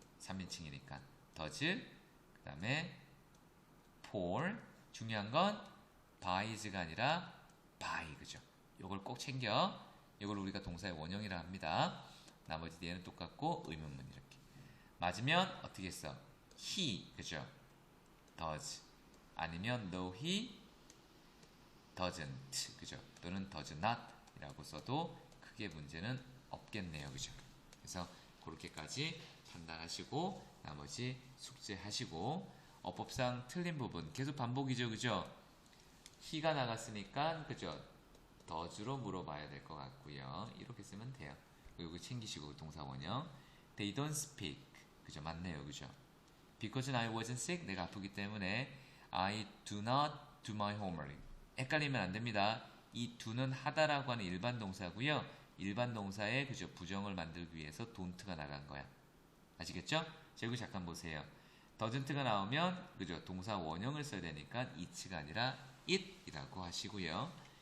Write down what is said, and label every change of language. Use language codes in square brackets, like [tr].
[ko] 3인칭이니까 does, 그 다음에 for, 중요한 건 byes가 아니라 by, 그죠? 요걸 꼭 챙겨. 이걸 우리가 동사의 원형이라 합니다. 나머지 뒤에는 똑같고 의문문 이렇게. 맞으면 어떻게 했어? he, 그죠? does. 아니면 [en] no, he doesn't, [ko] 그죠? 또는 [en] does not [ko] 이라고 써도 크게 문제는 없겠네요, 그죠? 그래서 그렇게까지 판단하시고 나머지 숙제하시고 어법상 틀린 부분 계속 반복이죠, 그죠? he가 나갔으니까 그죠? does로 물어봐야 될 것 같고요. 이렇게 쓰면 돼요. 그리고 챙기시고 동사 원형. [en] They don't speak. [ko] 그죠? 맞네요, 그죠? [en] Because I wasn't sick. [ko] 내가 아프기 때문에 [en] I do not do my homework. [ko] 헷갈리면 안 됩니다. 이 do는 하다라고 하는 일반 동사고요. 일반 동사에 그죠? 부정을 만들기 위해서 don't가 나간 거야. 아시겠죠? 자, 여기 잠깐 보세요. doesn't가 나오면 그죠? 동사 원형을 써야 되니까 it가 아니라 it이라고 하시고요.